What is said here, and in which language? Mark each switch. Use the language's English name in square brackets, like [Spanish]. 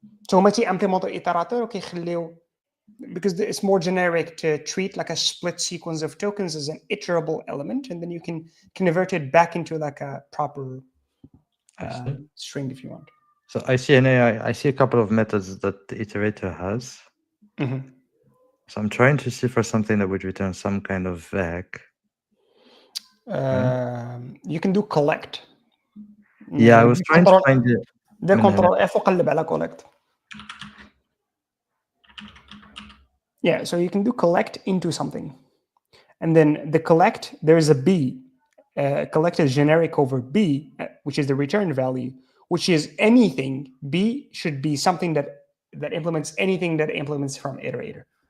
[English] So هما تيimplementو iterator وكيخليو, because it's more generic to treat like a split sequence of tokens as an iterable element, and then you can convert it back into like a proper string if you want. So I see an AI. I see a couple of methods that the iterator has. So I'm trying to see for something that would return some kind of vec. You can do collect. Yeah, I was trying to find it. [Arabic] ده كنترول اف وقلب على collect. [English] Yeah, so you can do collect into something, and then the collect, there is a b. Collect is generic over b, which is the return value, which is anything. B should be something that implements anything that implements from iterator.